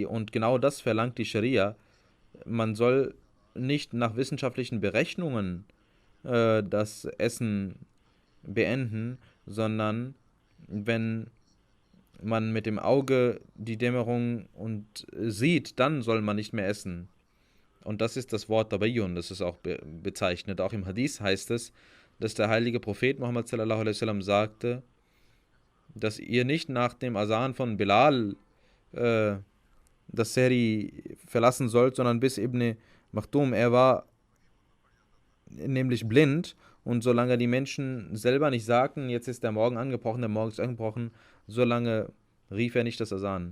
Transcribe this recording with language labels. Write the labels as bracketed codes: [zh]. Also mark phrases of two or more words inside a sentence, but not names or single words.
[de] Und genau das verlangt die Scharia. Man soll nicht nach wissenschaftlichen Berechnungen das Essen beenden, sondern wenn man mit dem Auge die Dämmerung und sieht, dann soll man nicht mehr essen. Und das ist das Wort Tabayyun, das ist auch bezeichnet. Auch im Hadith heißt es, dass der heilige Prophet Muhammad [ar] صلى الله عليه وسلم [de] sagte, dass ihr nicht nach dem Asan von Bilal das Sehri verlassen sollt, sondern bis Ibn Maktum, er war nämlich blind und solange die Menschen selber nicht sagten, jetzt ist der Morgen angebrochen, der Morgen ist angebrochen, solange rief er nicht das Asan.